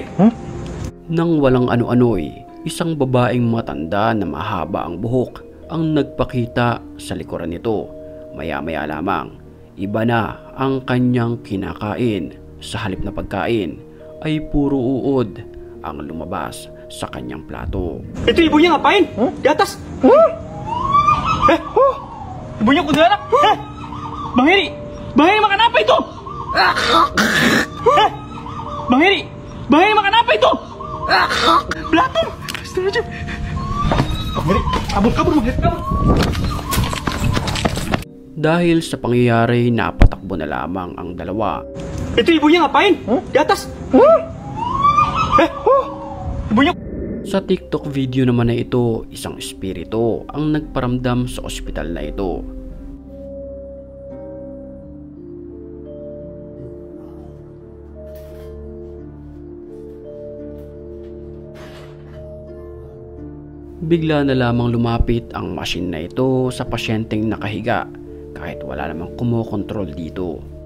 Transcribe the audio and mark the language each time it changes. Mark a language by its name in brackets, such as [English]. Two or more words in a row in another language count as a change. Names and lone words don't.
[Filipino] Nang walang ano-ano'y, isang babaeng matanda na mahaba ang buhok ang nagpakita sa likuran nito. Maya-maya lamang, iba na ang kanyang kinakain. Sa halip na pagkain ay puro uod ang lumabas sa kanyang plato. [Indonesian] Itu ibunya ngapain? Di atas? Ibunya kuntilanak? Bang Heri! Bang Heri makan apa itu? Bang Heri! Bang Heri makan apa itu? Belatung! Astagfirullahaladzim! Bang Heri, kabur, Bang Heri, kabur! [Filipino] Dahil sa pangyayari, napatakbo na lamang ang dalawa. [Indonesian] Itu ibunya ngapain? Di atas? Ibunya... [Filipino] Sa TikTok video naman na ito, isang espiritu ang nagparamdam sa ospital na ito. Bigla na lamang lumapit ang machine na ito sa pasyenteng nakahiga kahit wala namang kumokontrol dito.